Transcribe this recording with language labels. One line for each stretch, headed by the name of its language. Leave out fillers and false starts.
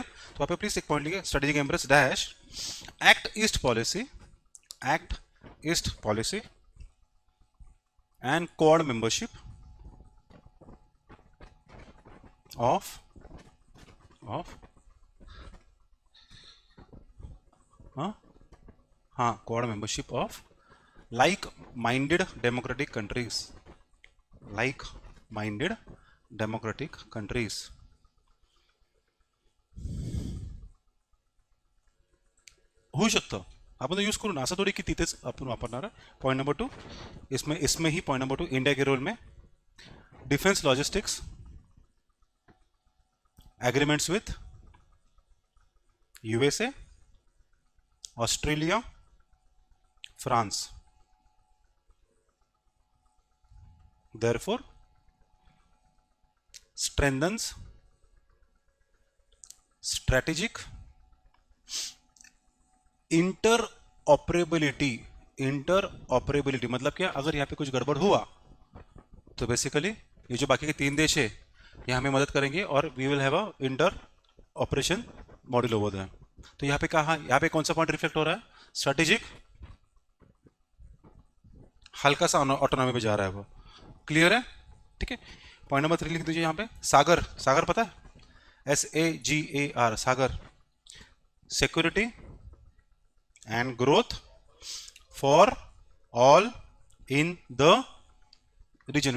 Hindi: तो यहाँ पे प्लीज एक पॉइंट लिखिए,
English: Strategic embrace dash act east policy, act east policy and quad membership of हाँ quad membership of like minded democratic countries, like minded democratic countries.
Marathi: होऊ शकतं, आपण use करू ना, असं थोडी की तिथेच आपण वापरणार आहे।
English: point number 2,
Hindi: इसमें ही पॉइंट नंबर 2 इंडिया के रोल में
English: Defence logistics agreements with USA, Australia, France. Therefore, strengthens strategic interoperability।
Hindi: Interoperability मतलब क्या? अगर यहाँ पे कुछ गड़बड़ हुआ तो बेसिकली ये जो बाकी के 3 देश है ये हमें मदद करेंगे और
English: We will have a inter operation module over there.
Hindi: तो यहाँ पे कहा, यहाँ पे कौन सा पॉइंट रिफ्लेक्ट हो रहा है? स्ट्रेटेजिक, हल्का सा ऑटोनॉमी पे जा रहा है वो। क्लियर है? ठीक है। पॉइंट नंबर 3 लिख दीजिए यहाँ पे, सागर। सागर पता है?
English: SAGAR,
Hindi: Sagar,
English: security and growth for all in the region.